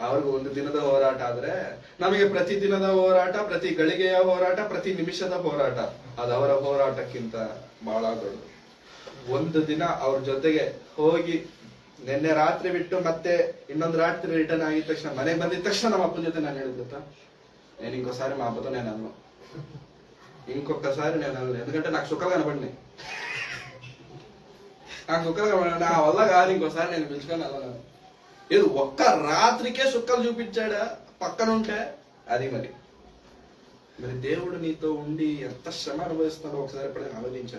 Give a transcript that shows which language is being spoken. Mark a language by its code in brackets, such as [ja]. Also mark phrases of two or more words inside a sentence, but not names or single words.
[kn] ಅವ್ರಿಗೆ ಒಂದು ದಿನದ ಹೋರಾಟ ಆದ್ರೆ ನಮಗೆ ಪ್ರತಿ ದಿನದ ಹೋರಾಟ, ಪ್ರತಿ ಗಳಿಗೆಯ ಹೋರಾಟ, ಪ್ರತಿ ನಿಮಿಷದ ಹೋರಾಟ ಅದು ಅವರ ಹೋರಾಟಕ್ಕಿಂತ ಬಹಳ ದೊಡ್ಡದು. ಒಂದು ದಿನ ಅವ್ರ ಜೊತೆಗೆ ಹೋಗಿ ನಿನ್ನೆ ರಾತ್ರಿ ಬಿಟ್ಟು ಮತ್ತೆ ಇನ್ನೊಂದು ರಾತ್ರಿ ರಿಟರ್ನ್ ಆಗಿದ ತಕ್ಷಣ ಮನೆಗೆ ಬಂದಿದ ತಕ್ಷಣ ನಮ್ಮ ಅಪ್ಪನ ಜೊತೆ ನಾನು ಹೇಳಿದ್ ಗೊತ್ತಾ, [te] నేను ఇంకోసారి మా అబ్బతో నేను అన్ను, ఇంకొకసారి నేను అన్ను, ఎందుకంటే నాకు సుఖంగా కనబడి నాకు సుఖంగా నా వల్ల కాదు ఇంకోసారి నేను పిలుచుకొని వెళ్ళను. ఏది ఒక్క రాత్రికే సుక్కలు చూపించాడా పక్కన ఉంటే అది మరి దేవుడు నీతో ఉండి ఎంత శ్రమ అనుభవిస్తున్నాడో ఒకసారి ఎప్పుడైనా ఆలోచించాడు.